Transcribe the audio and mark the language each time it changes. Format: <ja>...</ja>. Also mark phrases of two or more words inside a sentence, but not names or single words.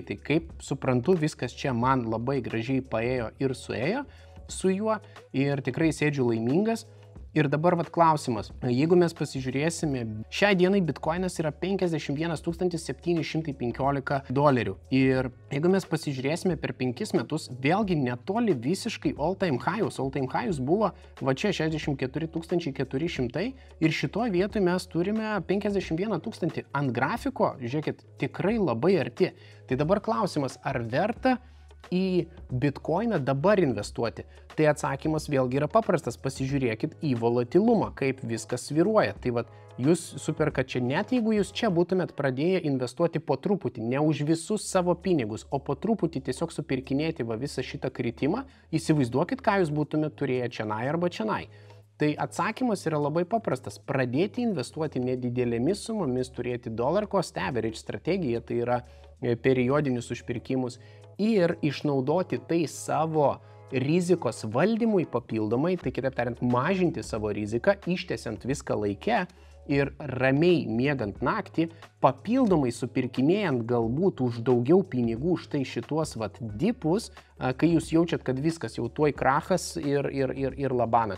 <lt>Tai kaip suprantu, viskas čia man labai gražiai paėjo ir suėjo su juo ir tikrai sėdžiu laimingas. Ir dabar klausimas, jeigu mes pasižiūrėsime, šiai dienai bitkoinas yra $51 715 ir jeigu mes pasižiūrėsime per 5 metus, vėlgi netoli visiškai</lt> <en>all time high'us</en> <lt>buvo va čia 64 400 ir šitoje vietoje mes turime 51 000 ant grafiko, žiūrėkit, tikrai labai arti. Tai dabar klausimas, ar verta į bitkoiną dabar investuoti? Tai atsakymas vėlgi yra paprastas, pasižiūrėkit į volatilumą, kaip viskas svyruoja. Tai jūs superkat čia, net jeigu jūs čia būtumėt pradėję investuoti po truputį, ne už visus savo pinigus, o po truputį tiesiog supirkinėti visą šitą kritimą, įsivaizduokit, ką jūs būtumėt turėję čianai arba čianai. Tai atsakymas yra labai paprastas, pradėti investuoti nedidelėmis sumomis, turėti</lt> <en>dollar cost average</en> <lt>strategiją, tai yra periodinius užpirkimus, ir išnaudoti tai savo rizikos valdymui papildomai, tai kitaip tariant, mažinti savo riziką, ištęsiant viską laike ir ramiai miegant naktį, papildomai supirkinėjant galbūt už daugiau pinigų štai šituos dipus, kai jūs jaučiat, kad viskas jau tuoj krachas ir labanakt.</lt>